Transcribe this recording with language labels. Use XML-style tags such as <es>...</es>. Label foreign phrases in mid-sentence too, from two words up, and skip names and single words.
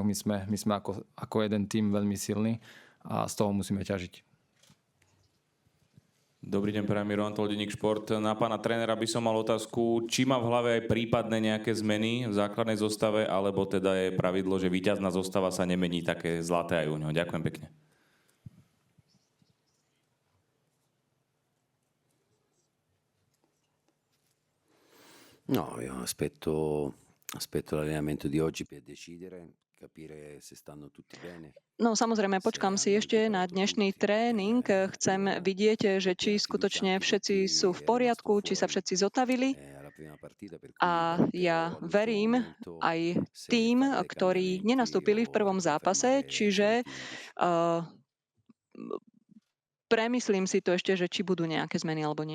<sk>My sme ako jeden tím veľmi silný a z toho musíme ťažiť. Dobrý deň, prajem, Miro Antol, denník Šport. Na pána trénera by som mal otázku, či má v hlave aj prípadné nejaké zmeny v základnej zostave, alebo teda je pravidlo, že víťazná zostava sa nemení, také zlaté aj u ňoho. Ďakujem pekne.</sk> <it>No, io aspetto l'allenamento di oggi per decidere, capire se stanno tutti bene.</it> <sk>No samozrejme, počkám si ešte na dnešný tréning. Chcem vidieť, že či skutočne všetci sú v poriadku, či sa všetci zotavili. A ja verím aj tým, ktorí nenastúpili v prvom zápase, čiže premyslím si to ešte, že či budú nejaké zmeny alebo nie.</sk>